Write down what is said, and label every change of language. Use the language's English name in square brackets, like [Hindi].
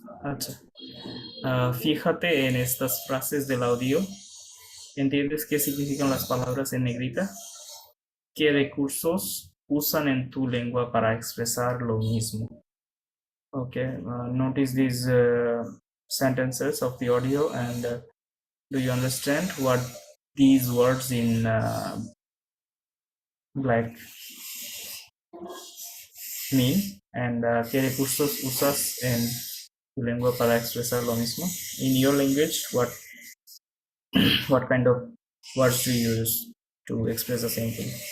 [Spanish] আচ্ছা, fíjate en estas frases del audio. ¿Entiendes qué significan las palabras en negrita? ¿Qué recursos usan en tu lengua para expresar lo mismo? [English] Okay, notice these sentences of the audio, and do you understand what these words in black mean? And [Spanish] ¿qué recursos usas en tu lengua para expresar lo mismo? [English] In your language, what kind of words do you use to express the same thing?